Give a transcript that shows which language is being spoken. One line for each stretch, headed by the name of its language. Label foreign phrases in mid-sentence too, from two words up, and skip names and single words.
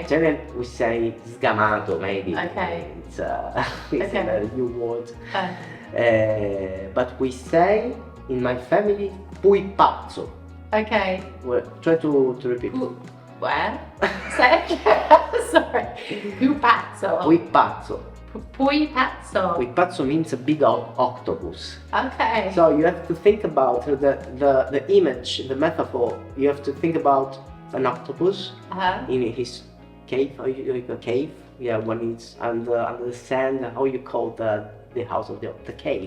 English: Then we say sgamato, maybe. Okay. It's a new word. But we say in my family,
Italian: pui pazzo.
English: Okay. Well, try to repeat. Where? Say sorry.
Italian: Pui pazzo. Pui pazzo. Pui pazzo. Pui pazzo
English: means a big octopus. Okay. So you have to think about the image, the metaphor. You have to think about an octopus in his cave. A cave? Yeah, when it's under the sand. How you call the house of the cave?